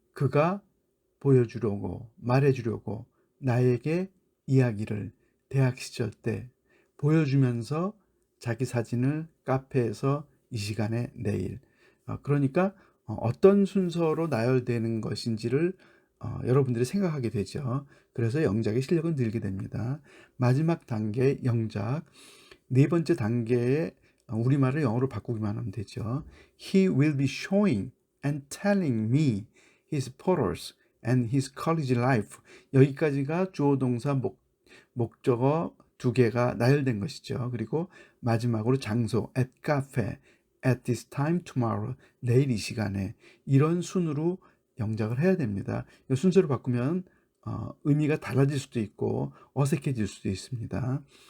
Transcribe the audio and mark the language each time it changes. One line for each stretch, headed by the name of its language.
Korean: 그가 보여주려고, 말해주려고 나에게 이야기를 대학 시절 때 보여주면서 자기 사진을 카페에서 이 시간에 내일. 그러니까 어떤 순서로 나열되는 것인지를 여러분들이 생각하게 되죠. 그래서 영작의 실력은 늘게 됩니다. 마지막 단계 영작. 네 번째 단계에 우리말을 영어로 바꾸기만 하면 되죠.
English: He will be showing and telling me his photos and his college life.
Korean: 여기까지가 주어 동사 목적어 두 개가 나열된 것이죠. 그리고 마지막으로 장소
English: at cafe, at this time tomorrow,
Korean: 내일 이 시간에 이런 순으로 영작을 해야 됩니다. 이 순서를 바꾸면 의미가 달라질 수도 있고 어색해질 수도 있습니다.